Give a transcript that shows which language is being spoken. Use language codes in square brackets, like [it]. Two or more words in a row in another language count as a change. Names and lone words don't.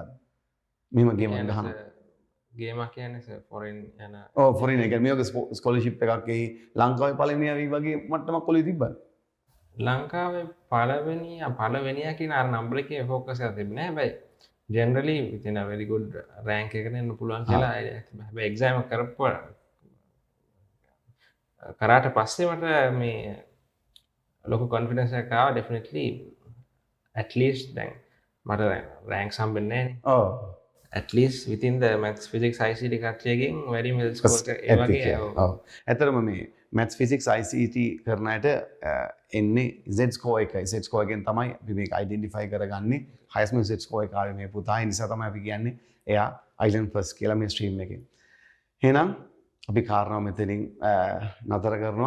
[si] මෙහෙම ගේමක් ගහනවා. ගේමක් කියන්නේ ෆොරින් යන ෆොරින් එක මේ වගේ ස්කෝලර්ෂිප් එකක් එයි ලංකාවේ පළවෙනි අවි වගේ මට්ටමක් කොලේ තිබ්බද? ලංකාවේ පළවෙනියා කියන අර නම්බර එකේ ફોකස් එකක් තිබුණේ නැහැ. හැබැයි ජෙනරලි [en] within a very good rank [si] එකකට එන්න පුළුවන් කියලා හැබැයි එක්සෑම් එක කරාට පස්සේ මට මේ ලොකු කොන්ෆිඩන්ස් එකක් ආවා. [en] definitely at least [si] දැන් මට රෑන්ක්ස් හම්බෙන්නේ නැහැ නේ. ඔව්. [en] at least within the maths physics ICT කට්ටියගෙන් very well score [si] එක ඒ වගේ. ඔව්. ඇත්තටම මේ [en] maths physics ICT [si] කරන අයට එන්නේ [en] Z score [si] එකයි. [en] Z score [si] එකෙන් තමයි අපි මේක identify කරගන්නේ. [en] highest Z score [si] එක ආවේ මේ පුතා. ඒ නිසා තමයි අපි කියන්නේ එයා [en] island first [si] කියලා මේ stream එකේ. එහෙනම් අපි කාරණාව මෙතනින් නතර කරනවා.